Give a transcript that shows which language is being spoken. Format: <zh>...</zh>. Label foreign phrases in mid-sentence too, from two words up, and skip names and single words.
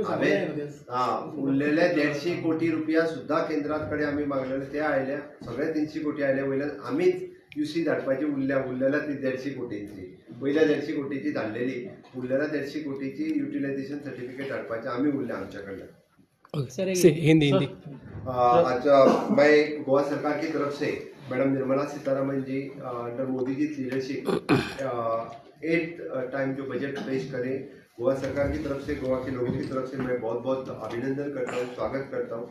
<kok>हांवें उरलेले 150 कोटी रुपया सुद्दां केंद्रात कडेन आमी मागलेले ते आयले. सगळे 300 कोटी आयले. वयल्यान आमीच UC धाडपाची उरलेल्या ती 150 कोटींची पयल्या 150 कोटीची धाडलेली उरलेल्या 150 कोटीची</kok> <en>utilization certificate</en> <kok>धाडपाचें आमी उरले आमच्या कडल्यान.</kok> <hi>हिंदी अच्छा मैं गोवा सरकार की तरफ से मैडम निर्मला सीतारमन जी अंडर मोदी जी लीडरशिप 8 टाइम जो बजट पेश करें गोवा सरकार की तरफ से गोवा के लोगों की तरफ से मैं बहुत बहुत अभिनंदन करता हूँ, स्वागत करता हूँ.</hi>